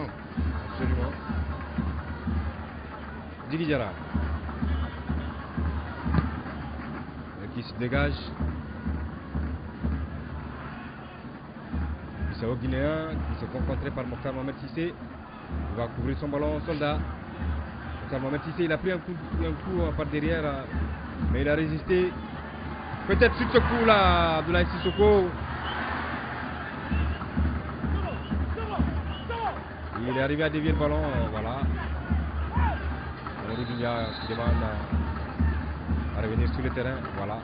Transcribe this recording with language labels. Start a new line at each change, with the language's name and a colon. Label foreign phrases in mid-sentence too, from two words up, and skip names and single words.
French: Absolument. Djigui Diarra. Qui se dégage. Bissau Guinéen qui se fait rencontrer par Mokhtar Mohamed Cissé. Il va couvrir son ballon soldat. Mokhtar Mohamed Cissé, il a pris un coup par derrière, mais il a résisté. Peut-être sur ce coup là, Abdoulaye Sissoko. Il est arrivé à dévier le ballon, voilà. Mamadou Doumbia qui demande à revenir sur le terrain, voilà.